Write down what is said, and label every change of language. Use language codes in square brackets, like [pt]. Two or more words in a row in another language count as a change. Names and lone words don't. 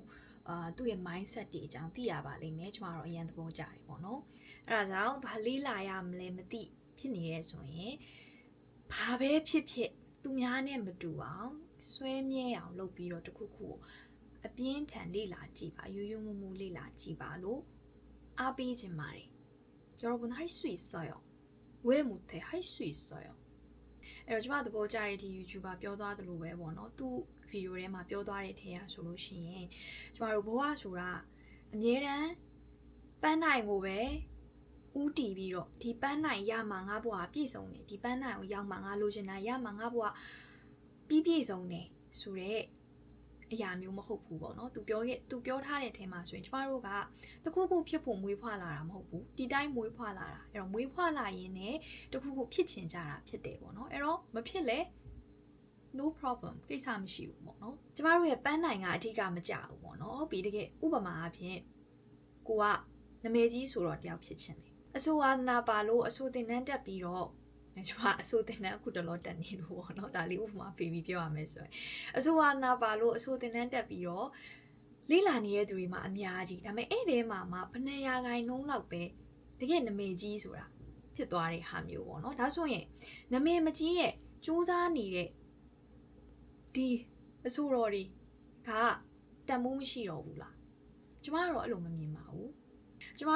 [my] သူ့ရဲ့ mindset တွေအကြောင်းသိရပါလိမ့်မယ်။ကျွန်တော်တော့အရင်သဘောကျတယ်ပေါ့နော်။အဲ့ဒါကြောင့်ဘာလေးလာရမလဲမသိဖြစ်နေရဲဆိုရင်ဘာပဲဖြစ်သူများနဲ့မတူအောင်ဆွဲမြဲအောင်လုပ်ပြီးတော့တခု ခုအပြင်းထန်လေ့လာကြည့်ပါယူယူမူမူလေ့လာကြည့်ပါလို့အားပေးခြင်းပါတယ် [ko] 여러분 할 수 있어요 왜 못해 할 수 있어요 [my] အဲ့တော့ကျွန်မသဘောကျတဲ့ဒီ YouTuber ပြောသွားသလိုပဲပေါ့နော်သူဗီဒီယိုထဲမှာပြောသွားတဲ့ထဲရဆိုလို့ရှိရင်ကျွန်တော်တို့ဘဝဆိုတာအမြဲတမ်းပန်းနိုင်ကိုပဲဥတီပြီးတော့ဒီပန်းနိုင်ရမှာငါဘဝပြည့်စုံတယ်ဒီပန်းနိုင်ကိုရောက်မှာငါလိုချင်တာရမှာငါဘဝပြည့်စုံတယ်ဆိုတဲ့အရာမျိုးမဟုတ်ဘူးပေါ့နော်သူပြောထားတဲ့အထဲမှာဆိုရင်ကျမတို့ကတခုခုဖြစ်ဖို့မွေးဖွားလာတာမဟုတ်ဘူးဒီတိုင်းမွေးဖွားလာတာအဲ့တော့မွေးဖွားလာရင်လည်းတခုခုဖြစ်ချင်ကြတာဖြစ်တယ်ပေါ့နော်အဲ့တော့မဖြစ်လဲ [en] no problem [my] ကိစ္စမရှိဘူးပေါ့နော်ကျမတို့ရဲ့ပန်းနိုင်ကအဓိကမကြဘူးပေါ့နော်ဟုတ်ပြီတကယ်ဥပမာအဖြစ်ကိုကနမေကြီးဆိုတော့တယောက်ဖြစ်ချ င်တယ်အဆိုဝါဒနာပါလို့အဆိုသင်တန်းတက်ပြီးတော့ကျွန်မအဆိုသင်တန်းအခုတလောတက်နေလို့ပေါ့နော်ဒါလေးဥပမာပေးပြီးပြောရမယ်ဆိုရင်အဆိုဝါနာပါလို့အဆိုသင်တန်းတက်ပြီးတော့လေ့လာနေတဲ့သူတွေမှာအများကြီးဒါပေမဲ့အဲ့ဒီမှာမှဘယ်နှရာခိုင်နှုန်းလောက်ပဲတကယ်နမေကြီးဆိုတာဖြစ်သွားတဲ့ဟာမျိုးပေါ့နော်ဒါဆိုရင်နမေမကြီးတဲ့စူးစမ်းနေတဲ့ဒီအဆိုတော်တွေကတန်မိုးမရှိတော့ဘူးလားကျမကတော့အဲ့လိုမမြင်ပါဘူးကျမ